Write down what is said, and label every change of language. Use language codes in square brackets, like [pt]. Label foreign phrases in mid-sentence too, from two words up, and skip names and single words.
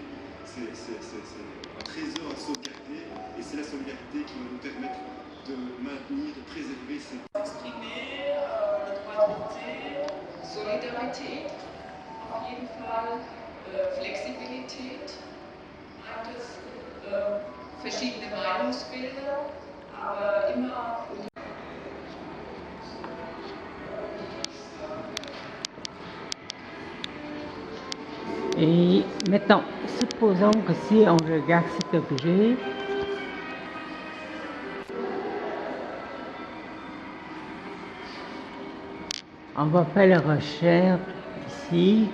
[fr] C'est un trésor à sauvegarder et c'est la solidarité qui va nous permettre de maintenir, de préserver cette... Exprimer le droit de voter, [de] Solidarität, auf jeden Fall Flexibilität, meint es verschiedene Meinungsbilder, aber immer [fr] Et maintenant, supposons que si on regarde cet objet, on va faire la recherche ici.